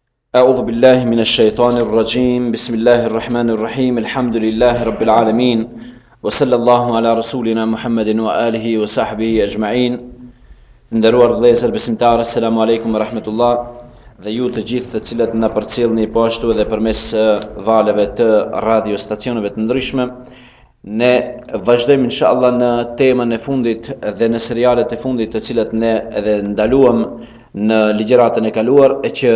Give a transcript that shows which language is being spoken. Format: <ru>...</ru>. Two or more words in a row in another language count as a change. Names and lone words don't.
<ar>أعوذ بالله من الشيطان الرجيم بسم الله الرحمن الرحيم الحمد لله رب العالمين وصلى الله على رسولنا محمد وآله وصحبه أجمعين.</ar> <sq>Nderuar vëllezër besimtarë,</sq> <ar>السلام عليكم ورحمة الله.</ar> <sq>Dhe ju të gjithë të cilët na përcjellni po ashtu edhe përmes valeve të radiostacioneve të ndryshme, ne vazhdojmë inshallah në temën e fundit dhe në serialet e fundit të cilat ne edhe ndaluam në ligjëratën e kaluar, e që</sq>